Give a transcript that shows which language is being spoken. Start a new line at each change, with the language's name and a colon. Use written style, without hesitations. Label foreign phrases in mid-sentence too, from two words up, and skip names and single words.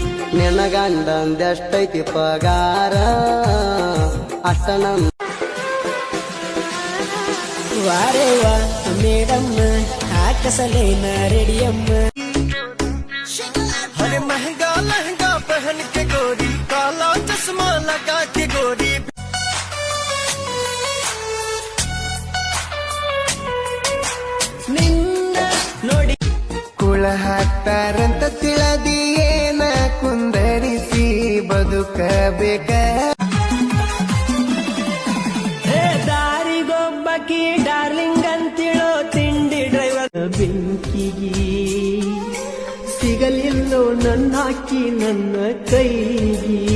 Kannada: ನಿನ್ನ ಗಂಡಂದೆಷ್ಟೈತಿ ಪಗಾರ ಅಷ್ಟ ನನ್ ವಾರೇವ ಮೇಡಮ್ಮ ಹಾಕಸಲೇನ ರೆಡಿಯಮ್ಮ
Hindi: हरे महंगा लहंगा पहन के गोरी काला चश्मा लगा के गोरी
Kannada: ನಿನ್ನ ನೋಡಿ ಕುಳ ಹಾಕ್ತಾರಂತ ತಿಳಿದಿಯೇನ ಕುಂದರಿಸಿ ಬದುಕಬೇಕ ದಾರಿಗೊಬ್ಬಕಿ ಡಾರ್ಲಿಂಗ್ ಅಂತಿಳೋ ತಿಂಡಿ ಡ್ರೈವರ್ ಬೆಂಕಿಗಿ ಸಿಗಲಿಲ್ಲೋ ನನ್ನಾಕಿ ನನ್ನ ಕೈಗಿ